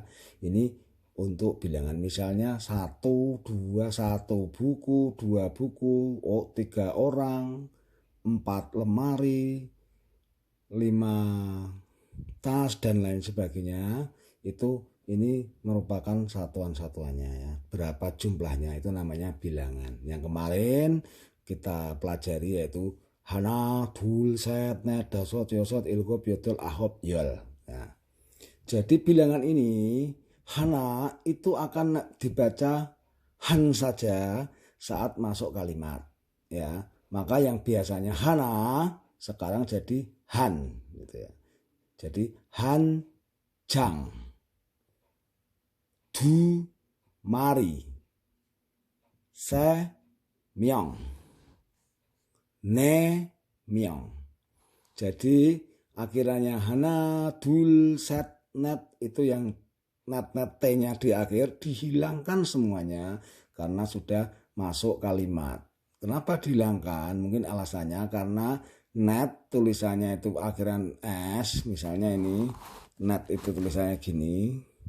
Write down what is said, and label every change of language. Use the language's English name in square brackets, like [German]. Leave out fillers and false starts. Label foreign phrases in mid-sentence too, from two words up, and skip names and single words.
[Indonesian] Ini untuk bilangan misalnya 1, 2, 1 buku, 2 buku, 3 orang, 4 lemari, 5 tas dan lain sebagainya. Itu ini merupakan satuan-satuannya ya. Berapa jumlahnya itu namanya bilangan. Yang kemarin kita pelajari yaitu [Korean] 하나, 둘, 셋, 넷, 다섯, 여섯, 일곱, 여덟, 아홉, 열. [Indonesian] Nah, jadi bilangan ini hana itu akan dibaca han saja saat masuk kalimat ya. Maka yang biasanya hana sekarang jadi han gitu ya. [Korean] Jadi 한 장, 두 마리, 세 명, 네 명. [Indonesian] Jadi akhirnya [Korean] 하나, 둘, 셋, 넷 [Indonesian] itu yang net T-nya di akhir dihilangkan semuanya karena sudah masuk kalimat. Kenapa dihilangkan? Mungkin alasannya karena net tulisannya itu akhiran S, misalnya ini net itu tulisannya gini.